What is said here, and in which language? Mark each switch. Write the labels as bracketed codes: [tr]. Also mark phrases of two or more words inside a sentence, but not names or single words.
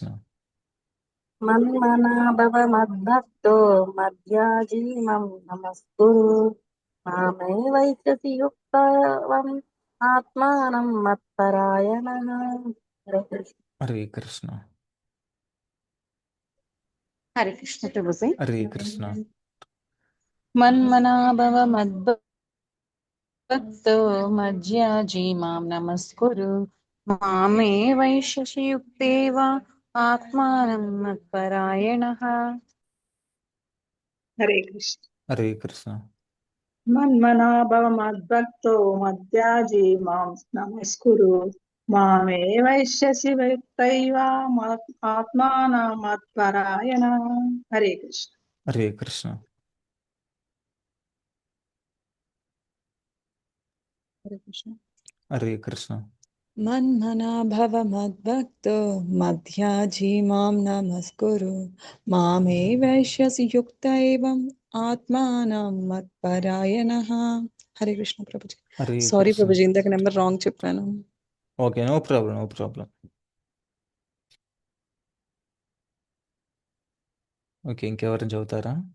[sa] మన్మనా భవ మద్భక్తో మద్యాజీ మాం నమస్కురు మామే వైశ్యసి యుక్తవం ఆత్మానం మత్పరాయణః. హరే కృష్ణ. హరే కృష్ణ. హరే కృష్ణ ప్రభుజీ. హరే కృష్ణ. మన్మనా భవ మద్భక్తో మధ్యాజీ మాం నమస్కురు మామే వైశ్యసి యుక్తేవ ఆత్మానం మత్పరాయణః. హరే కృష్ణ. హరే కృష్ణ. మన్మనా భవ మద్భక్తో మద్యాజీ మాం నమస్కురు మామే వైశ్యసి వ్యక్తైవ ఆత్మానం మత్పరాయణ. హరే కృష్ణ. హరే కృష్ణ. హరే కృష్ణ. హరే కృష్ణ. మన్మనా భవ మద్భక్తో మధ్యాజీ మాం నమస్కురు మామే వైశ్యసి యుక్తైవం ఆత్మానం మత్పరాయణః. హరే కృష్ణ ప్రభుజీ. హరే సారీ కృష్ణ. [te] ప్రభుజీ, ఇందాక నెంబర్ రాంగ్ చెప్పాను. [en] okay, no problem, no problem. okay, [te] ఇంకెవరైనా చదువుతారా?